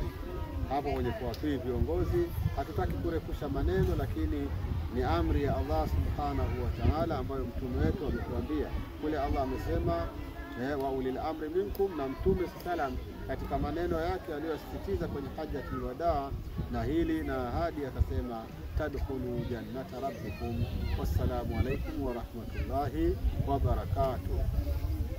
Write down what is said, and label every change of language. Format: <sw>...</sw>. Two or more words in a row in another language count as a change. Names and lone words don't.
<sw>Hapo kwenye kuwatii viongozi hatutaki kurefusha maneno, lakini ni amri ya Allah</sw> <ar>سبحانه وتعالى</ar> <sw>ambayo mtume wetu ametuambia. Kule Allah amesema</sw> <ar>وأولي الأمر منكم,</ar> <sw>na mtume sallam katika maneno yake aliyosisitiza kwenye</sw> <ar>حجة الوداع</ar> <sw>na hili na ahadi akasema</sw> <ar>تدخلوا جنة ربكم. والسلام عليكم ورحمة الله وبركاته.</ar>